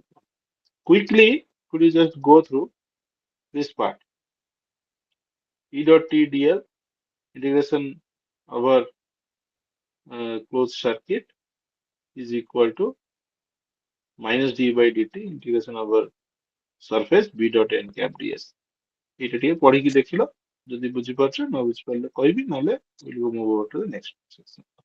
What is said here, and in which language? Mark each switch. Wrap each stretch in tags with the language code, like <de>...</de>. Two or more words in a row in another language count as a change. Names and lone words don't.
<en>Quickly, could you just go through this part? E dot T dl integration over closed circuit is equal to minus d by dt integration over surface b dot n cap ds.</en> <or>ଏଇଟା ଟିକେ ପଢିକି ଦେଖିଲ ଯଦି ବୁଝିପାରୁଛ ନ ବୁଝିପାରିଲେ କହିବି ନହେଲେ</or> <en>we'll move over to the next section.</en>